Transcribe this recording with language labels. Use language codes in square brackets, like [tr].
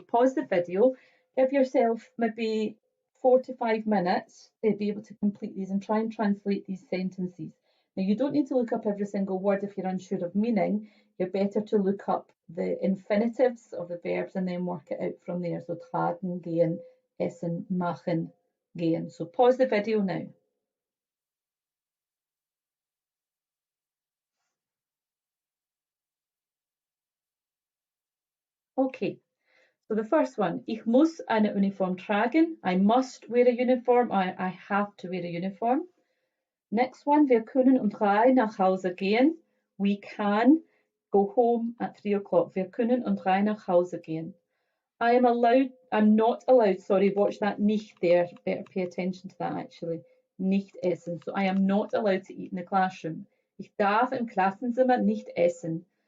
[en] So pause the video, give yourself maybe 4 to 5 minutes to be able to complete these and try and translate these sentences. Now you don't need to look up every single word if you're unsure of meaning. You're better to look up the infinitives of the verbs and then work it out from there. [de] So tragen, gehen, essen, machen, gehen. [en] So pause the video now. Okay, so the first one, [de] ich muss eine Uniform tragen. [en] I must wear a uniform. I have to wear a uniform. Next one, [de] wir können um 3 nach Hause gehen. [en] We can go home at 3 o'clock. [de] Wir können um 3 nach Hause gehen. [en] I'm not allowed, sorry, watch that nicht there. Better pay attention to that actually. [de] Nicht essen. [en] So I am not allowed to eat in the classroom. [de] Ich darf im Klassenzimmer nicht essen.